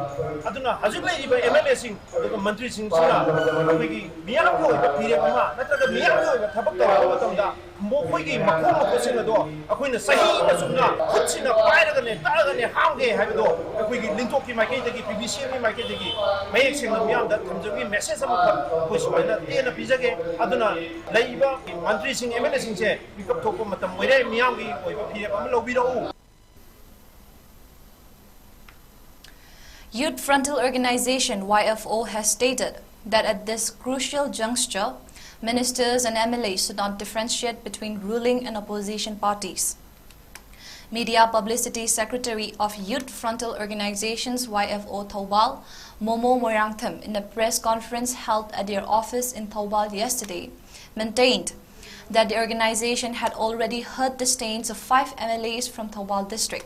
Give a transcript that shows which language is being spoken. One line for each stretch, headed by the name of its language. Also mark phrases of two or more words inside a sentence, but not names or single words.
Manipuri: ꯑꯗꯨꯅ ꯍꯧꯖꯤꯛ ꯂꯩꯔꯤꯕ MLAꯁꯤꯡ ꯑꯗꯨꯒ ꯃꯟꯇ꯭ꯔꯤꯁꯤꯡꯁꯤꯅ ꯑꯩꯈꯣꯏꯒꯤ ꯃꯤꯌꯥꯝꯒꯤ ꯑꯣꯏꯕ ꯐꯤꯔꯦꯞ ꯑꯃ ꯅꯠꯇ꯭ꯔꯒ ꯃꯤꯌꯥꯝꯒꯤ ꯑꯣꯏꯕ ꯊꯕꯛ ꯇꯧꯔꯛꯄ ꯃꯇꯝꯗ ꯃꯈꯣꯏꯒꯤ ꯃꯈꯣꯡꯁꯤꯡ ꯑꯗꯣ ꯑꯩꯈꯣꯏꯅ ꯆꯍꯤ ꯑꯃ ꯆꯨꯝꯅ ꯈꯨꯠꯁꯤꯅ ꯄꯥꯏꯔꯒꯅꯦ ꯇꯛꯑꯒꯅꯦ ꯍꯥꯡꯒꯦ ꯍꯥꯏꯕꯗꯣ ꯑꯩꯈꯣꯏꯒꯤ ꯂꯤꯟꯊꯣꯛꯀꯤ ꯃꯥꯏꯀꯩꯗꯒꯤ PBCMꯒꯤ ꯃꯥꯏꯀꯩꯗꯒꯤ ꯃꯌꯦꯛ ꯁꯦꯡꯅ ꯃꯤꯌꯥꯝꯗ ꯊꯝꯖꯕꯒꯤ ꯃꯦꯁꯦꯖ ꯑꯃꯈꯛ ꯑꯩꯈꯣꯏ ꯁꯨꯃꯥꯏꯅ ꯇꯦꯟꯅ ꯄꯤꯖꯒꯦ ꯑꯗꯨꯅ ꯂꯩꯔꯤꯕ ꯃꯟꯇ꯭ꯔꯤꯁꯤꯡ MLAꯁꯤꯡꯁꯦ ꯄꯤꯀꯞ ꯊꯣꯛꯄ ꯃꯇꯝ ꯑꯣꯏꯔꯦ ꯃꯤꯌꯥꯝꯒꯤ ꯑꯣꯏꯕ ꯐꯤꯔꯦꯞ ꯑꯃ ꯂꯧꯕꯤꯔꯛꯎ.
English: Youth Frontal Organization YFO has stated that at this crucial juncture, ministers and MLAs should not differentiate between ruling and opposition parties. Media Publicity Secretary of Youth Frontal Organizations YFO Thoubal, Momo Moirangtham, in a press conference held at their office in Thoubal yesterday, maintained that the organization had already heard the stains of 5 MLAs from Thoubal district.